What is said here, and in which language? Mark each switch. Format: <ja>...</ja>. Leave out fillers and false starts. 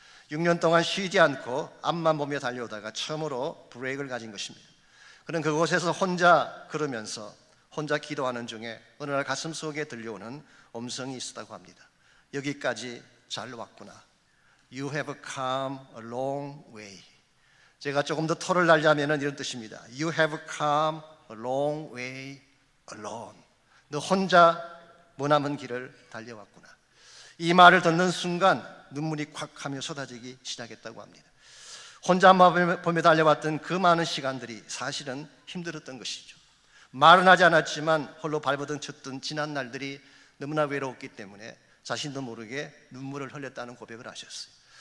<ko>6년 동안 쉬지 않고 앞만 보며 달려오다가 처음으로 브레이크를 가진 것입니다. 그는 그곳에서 혼자 걸으면서 혼자 기도하는 중에 어느 날 가슴 속에 들려오는 음성이 있었다고 합니다. 여기까지 잘 왔구나.</ko> <en>You have come a long way.</en> <ko>제가 조금 더 토를 날자면 이런 뜻입니다.</ko> <en>You have come a long way alone.</en> <ko>너 혼자 머나먼 길을 달려왔구나. 이 말을 듣는 순간 눈물이 콱 하며 쏟아지기 시작했다고 합니다. 혼자만 보며 달려왔던 그 많은 시간들이 사실은 힘들었던 것이죠. 말은 하지 않았지만 홀로 발버둥 쳤던 지난 날들이 너무나 외로웠기 때문에 자신도 모르게 눈물을 흘렸다는 고백을 하셨어요.</ko>